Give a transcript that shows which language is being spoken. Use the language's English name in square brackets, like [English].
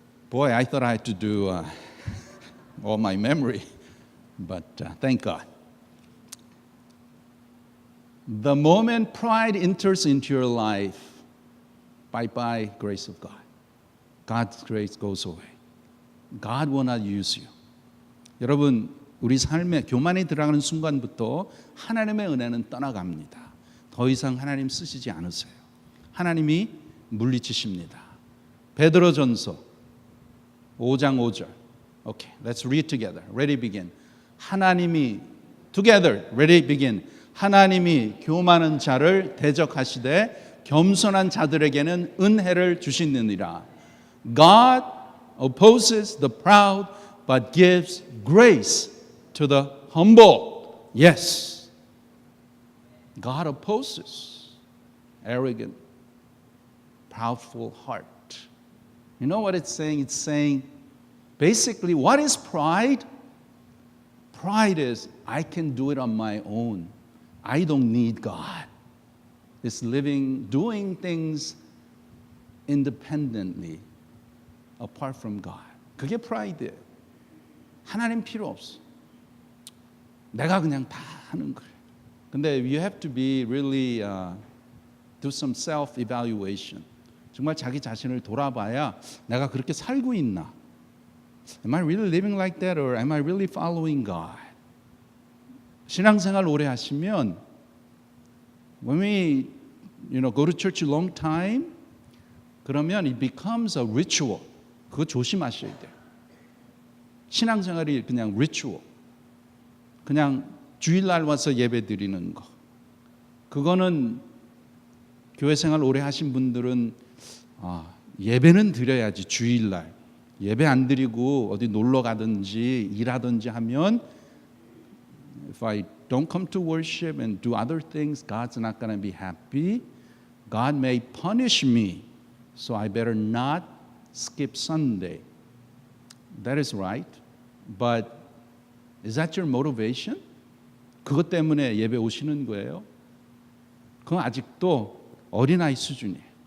[English] Boy, I thought I had to do all my memory, but thank God. The moment pride enters into your life, bye-bye grace of God. God's grace goes away. God will not use you. [Korean] 여러분, 우리 삶에 교만이 들어가는 순간부터 하나님의 은혜는 떠나갑니다. 더 이상 하나님 쓰시지 않으세요. 하나님이 물리치십니다. 베드로전서 5장 5절. [English] Okay, let's read together. Ready, begin. 하나님이 together, ready, begin. [Korean] 하나님이 교만한 자를 대적하시되 겸손한 자들에게는 은혜를 주시느니라. [English] God opposes the proud, but gives grace to the humble. Yes. God opposes arrogant, proudful heart. You know what it's saying? It's saying, basically, what is pride? Pride is, I can do it on my own. I don't need God. It's doing things independently, apart from God. [Korean] 그게 프라이드예요. 하나님 필요 없어. 내가 그냥 다 하는 거예요. [English] 근데 you have to be really do some self-evaluation. [Korean] 정말 자기 자신을 돌아봐야 내가 그렇게 살고 있나? [English] Am I really living like that or am I really following God? [Korean] 신앙생활 오래 하시면 [English] when we go to church a long time [Korean] 그러면 [English] it becomes a ritual. [Korean] 그거 조심하셔야 돼요. 신앙생활이 그냥 ritual. 그냥 주일날 와서 예배 드리는 거. 그거는 교회 생활 오래 하신 분들은 예배는 드려야지 주일날. 예배 안 드리고 어디 놀러 가든지 일하든지 하면 [English] if I don't come to worship and do other things, God's not going to be happy. God may punish me. So I better not skip Sunday. That is right. But is that your motivation? [Korean] 그것 때문에 예배 오시는 거예요? 그건 아직도 어린아이 수준이에요.